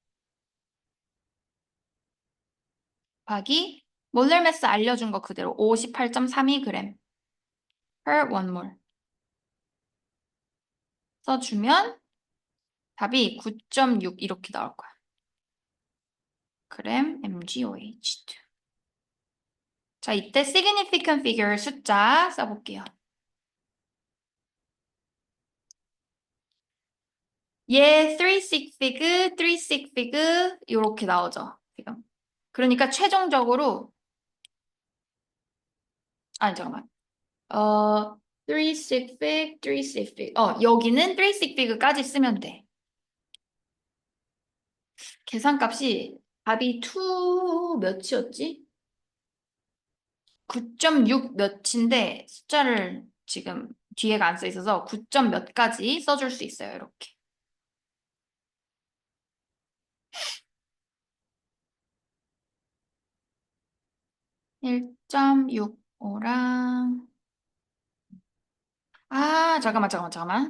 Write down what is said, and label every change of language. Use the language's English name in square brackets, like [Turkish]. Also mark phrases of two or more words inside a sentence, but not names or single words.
[Korean] 곱하기 [English] molar mass [Korean] 알려준 거 그대로 58.32g per 1몰 써주면 답이 9.6 이렇게 나올 거야. 그램 MgOH2. 자, 이때 [English] significant figure [Korean] 숫자 써볼게요. 얘 3 [English] sig fig, 3 sig fig [Korean] 이렇게 나오죠. 지금. 그러니까 최종적으로 아니 잠깐만. [English] 3 sig fig, 3 sig fig. [Korean] 여기는 3 [English] sig fig [Korean] 까지 쓰면 돼. 계산값이 답이 2 몇이었지? 9.6 몇인데 숫자를 지금 뒤에가 안 써 있어서 9점 몇까지 써줄 수 있어요. 이렇게. 1.65랑 잠깐만.